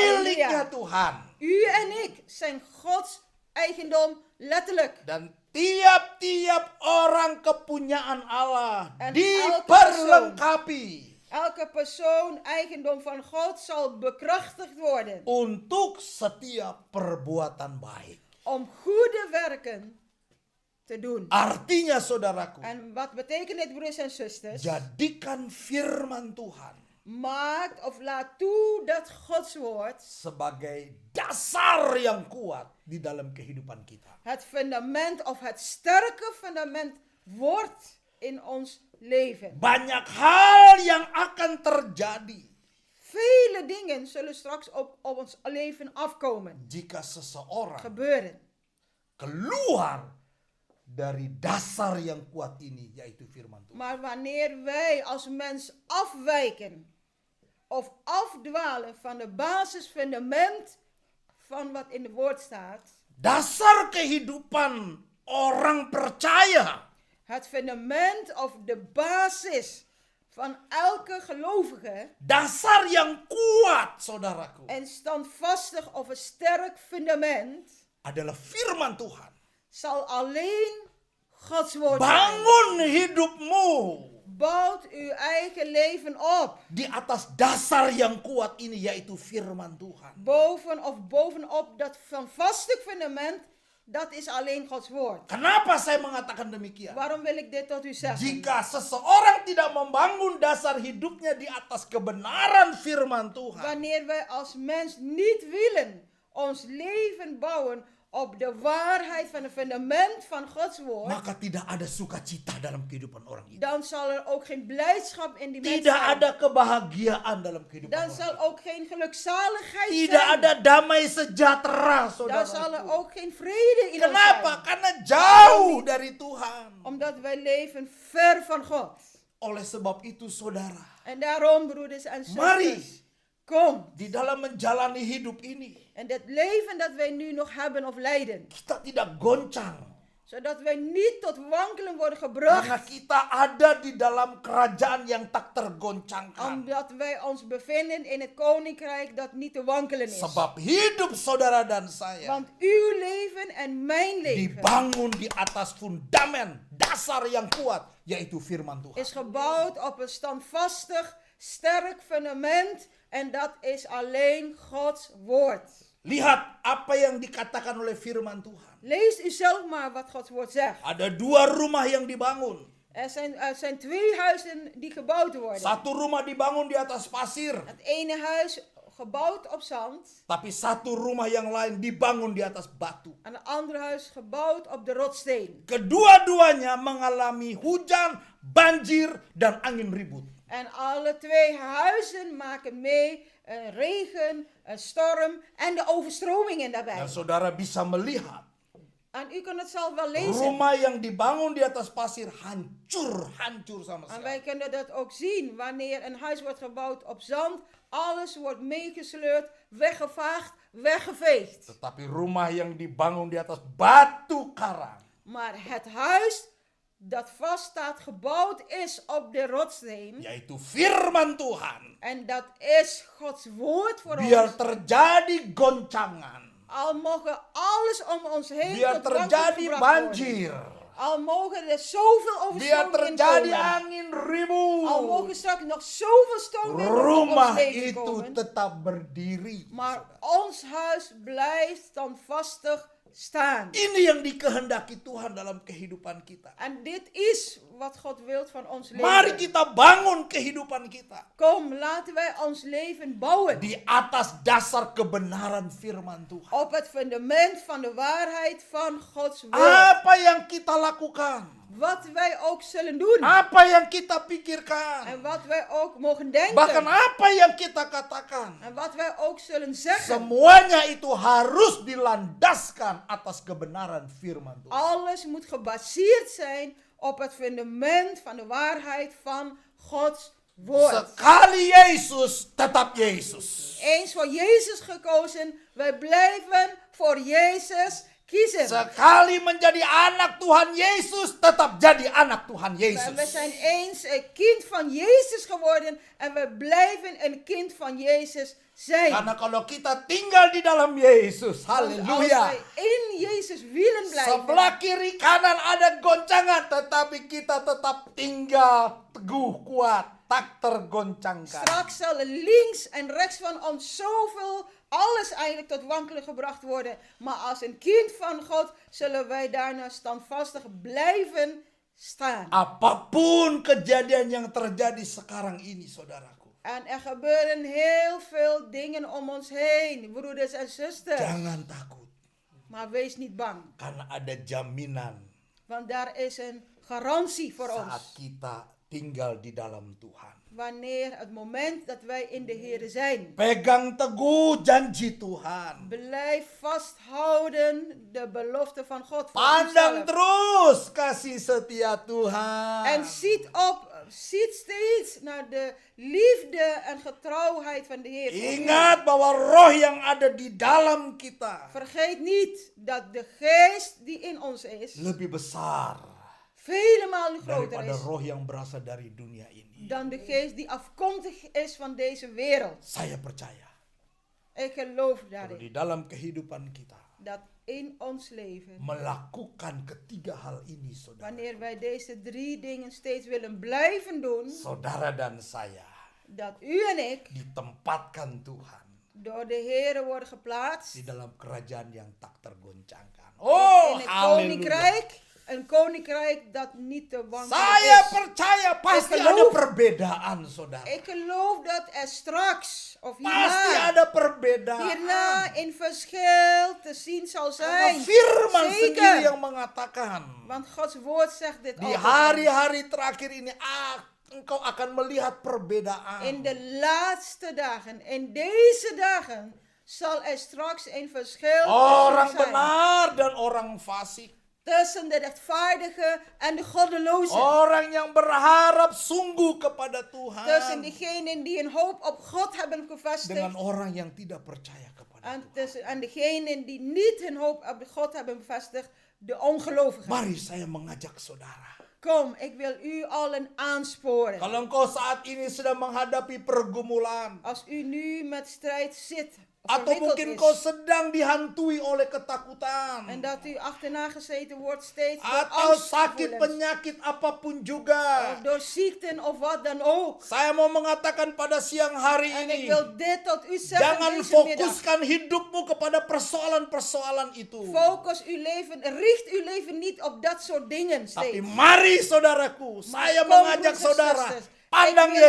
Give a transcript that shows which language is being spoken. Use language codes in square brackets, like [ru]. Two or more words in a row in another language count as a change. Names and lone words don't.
[id] Haleluya. Tuhan. [nl] U en ik zijn Gods eigendom, letterlijk. [id] Dan tiap-tiap orang kepunyaan Allah [nl] En [id] diperlengkapi [nl] Elke persoon, eigendom van God, zal bekrachtigd worden [id] untuk setiap perbuatan baik. [nl] om goede werken te doen. [id] Artinya saudaraku, [nl] En wat betekent dit, broers en zusters? [id] jadikan firman Tuhan [nl] Maakt of laat toe dat Gods woord [id] sebagai dasar yang kuat di dalam kehidupan kita. [nl] het fundament of het sterke fundament wordt in ons leven. [id] Banyak hal yang akan terjadi [nl] Vele dingen zullen straks op ons leven afkomen, [id] jika seseorang [nl] gebeuren. [id] keluar dari dasar yang kuat ini, yaitu firman Tuhan. [nl] Maar wanneer wij als mens afwijken of afdwalen van de basisfundament van wat in het woord staat, [id] Dasar kehidupan orang percaya, [nl] het fundament of de basis van elke gelovige, [id] dasar yang kuat, saudaraku, [nl] en standvastig of een sterk fundament, [id] adalah firman Tuhan. [nl] zal alleen Gods woord zijn. [id] Bangun hidupmu [nl] Bouwt uw eigen leven op. [id] di atas dasar yang kuat ini, yaitu firman Tuhan. [nl] Bovenop dat vaste fundament, dat is alleen Gods woord. [id] Kenapa saya mengatakan demikian? [nl] Waarom wil ik dit tot u zeggen? [id] Jika seseorang tidak membangun dasar hidupnya di atas kebenaran firman Tuhan, [nl] Wanneer wij als mens niet willen ons leven bouwen op de waarheid van het fundament van Gods woord, [id] maka tidak ada sukacita dalam kehidupan orang itu. [nl] dan zal er ook geen blijdschap in die mens [id] Tidak [nl] zijn. [id] ada kebahagiaan dalam kehidupan [nl] Dan [id] orang [nl] zal [id] itu. [nl] ook geen gelukzaligheid [id] Tidak [nl] zijn. [id] ada damai sejahtera, [nl] Dan zal er [id] saudara. [nl] ook geen vrede in ons [id] Kenapa? [nl] zijn. [id] Karena jauh dari Tuhan. [nl] Omdat wij leven ver van God. [id] Oleh sebab itu, saudara, [nl] En daarom, broeders en [id] mari [nl] zusters, kom. [id] di dalam menjalani hidup ini, [nl] En dit leven dat wij nu nog hebben of leiden, [id] kita tidak goncang. [nl] zodat wij niet tot wankelen worden [id] Karena [nl] gebracht, [id] kita ada di dalam kerajaan yang tak tergoncangkan. [nl] omdat wij ons bevinden in het koninkrijk dat niet te wankelen is. [id] Sebab hidup saudara dan saya [nl] Want uw leven en mijn leven [id] dibangun di atas fundamen dasar yang kuat, yaitu firman Tuhan. [nl] is gebouwd op een standvastig, sterk fundament, en dat is alleen Gods woord. [id] Lihat apa yang dikatakan oleh firman Tuhan. [nl] Lees u zelf maar wat Gods woord zegt. [id] Ada 2 rumah yang dibangun. [nl] Er zijn 2 huizen die gebouwd worden. [id] Satu rumah dibangun di atas pasir, [nl] Het ene huis gebouwd op zand, [id] tapi satu rumah yang lain dibangun di atas batu. [nl] en het andere huis gebouwd op de rotsteen. [id] Kedua-duanya mengalami hujan, banjir, dan angin ribut. [nl] En alle 2 huizen maken mee regen, een storm en de overstromingen daarbij. [id] Dan saudara bisa melihat [nl] En u kan het zelf wel lezen. [id] rumah yang dibangun di atas pasir hancur sama [nl] En wij [id] sekali. [nl] kunnen dat ook zien wanneer een huis wordt gebouwd op zand. Alles wordt meegesleurd, weggevaagd, weggeveegd. [id] Tetapi rumah yang dibangun di atas batu karang, [nl] Maar het huis dat vaststaat, gebouwd is op de rotsteen. [id] yaitu firman Tuhan, [nl] En dat is Gods woord voor [id] biar [nl] ons. [id] terjadi goncangan, [nl] Al mogen alles om ons heen [id] biar [nl] tot wankelen [id] terjadi [nl] gebracht worden. [id] banjir, [nl] Al mogen er zoveel [id] biar [nl] overstromingen [id] terjadi [nl] komen. [id] angin ribut, [nl] Al mogen straks nog zoveel stormwinden op ons [id] rumah [nl] leven [id] itu [nl] komen. [id] tetap berdiri. [nl] Maar ons huis blijft standvastig staan. [id] Ini yang dikehendaki Tuhan dalam kehidupan kita. [nl] En dit is wat God wil van ons [id] Mari [nl] leven. [id] kita bangun kehidupan kita [nl] Kom, laten wij ons leven bouwen [id] di atas dasar kebenaran firman Tuhan. [nl] op het fundament van de waarheid van Gods woord. [id] Apa yang kita lakukan, [nl] Wat wij ook zullen doen [id] apa yang kita pikirkan, [nl] en wat wij ook mogen denken [id] bahkan apa yang kita katakan, [nl] en wat wij ook zullen zeggen. [id] semuanya itu harus dilandaskan atas kebenaran firman Tuhan. [nl] Alles moet gebaseerd zijn op het fundament van de waarheid van Gods woord. [id] Sekali Yesus, tetap Yesus. [nl] Eens voor Jezus gekozen, wij blijven voor Jezus kiezen. [id] Sekali menjadi anak Tuhan Yesus, tetap jadi anak Tuhan [nl] En we [id] Yesus. [nl] zijn eens een kind van Jezus geworden en we blijven een kind van Jezus zijn. [id] Karena kalau kita tinggal di dalam Yesus, [nl] Want als [id] haleluya. [nl] wij in Jezus willen blijven, [id] Sebelah kiri kanan ada goncangan, tetapi kita tetap tinggal teguh kuat, tak tergoncangkan. [nl] straks zal er links en rechts van ons zoveel, alles eigenlijk tot wankelen gebracht worden. Maar als een kind van God zullen wij daarna standvastig blijven staan. [id] Apapun kejadian yang terjadi sekarang ini, saudaraku, [nl] En er gebeuren heel veel dingen om ons heen, broeders en zusters. [id] jangan takut. [nl] Maar wees niet bang, [id] Karena ada jaminan [nl] want daar is een garantie voor [id] saat [nl] ons. [id] kita tinggal di dalam Tuhan. [nl] Wanneer het moment dat wij in de Heer zijn. [id] Pegang teguh janji Tuhan. [nl] Blijf vasthouden de belofte van God voor [id] Pandang [nl] uzelf. [id] terus kasih setia Tuhan. [nl] En ziet steeds naar de liefde en getrouwheid van de Heer. voor u. [id] Ingat bahwa roh yang ada di dalam kita [nl] Vergeet niet dat de geest die in ons is, [id] lebih besar [nl] vele malen groter [id] daripada [nl] is [id] roh yang berasal dari dunia ini. [nl] dan de geest die afkomstig is van deze wereld. [id] Saya percaya [nl] Ik geloof [id] kalau [nl] daarin [id] di dalam kehidupan kita [nl] dat in ons leven, [id] melakukan ketiga hal ini, saudara, [nl] wanneer wij deze 3 dingen steeds willen blijven doen, [id] saudara dan saya [nl] dat u en ik [id] ditempatkan Tuhan [nl] door de Heer worden geplaatst [id] di dalam kerajaan yang tak tergoncangkan. Oh, [nl] in het [id] haleluya. [nl] koninkrijk. Een koninkrijk dat niet te wankelen [id] Saya [nl] is. [id] percaya pasti [nl] Ik [id] ada [nl] geloof. [id] perbedaan, saudara. [nl] Ik geloof dat er straks of [id] Pasti [nl] hierna, [id] ada perbedaan. [nl] hierna een verschil te zien zal [id] Karena [nl] zijn. [id] firman sendiri [nl] Zeker. [id] yang mengatakan [nl] Want Gods woord zegt dit [id] di [nl] ook. [id] hari-hari terakhir ini engkau akan melihat perbedaan. [nl] In de laatste dagen, in deze dagen, zal er straks een verschil te [id] Orang [nl] zien zijn. [id] benar dan orang fasik. [nl] Tussen de rechtvaardige en de goddeloze. [id] Orang yang berharap sungguh kepada [nl] Tussen [id] Tuhan. [nl] diegenen die een hoop op God hebben [id] Dengan [nl] gevestigd. [id] orang yang tidak percaya kepada Tuhan. [nl] En degenen die niet hun hoop op God hebben bevestigd, de ongelovigen. [id] Mari saya mengajak saudara. [nl] Kom, ik wil u allen aansporen. [id] Kalau engkau saat ini sedang menghadapi pergumulan. [nl] Als u nu met strijd zit, of [id] Atau [nl] verwikkeld [id] mungkin kau [nl] is, [id] sedang dihantui oleh ketakutan. [nl] en dat u achterna gezeten wordt steeds door [id] Atau sakit [nl] angstgevoelens, [id] penyakit apapun juga. [nl] of door ziekten of wat dan ook. [id] Saya mau mengatakan pada siang hari [nl] En ik [id] ini. [nl] wil dit tot u zeggen [id] Jangan [nl] deze middag. [id] fokuskan hidupmu kepada persoalan-persoalan itu. [nl] Focus uw leven, richt uw leven niet op dat soort dingen [id] Tapi [nl] steeds. [id] mari saudaraku, saya [nl] Kom, [id] mengajak [nl] broeders en [id] saudara. [nl] zusters, [id] Pandang [nl] ik wil u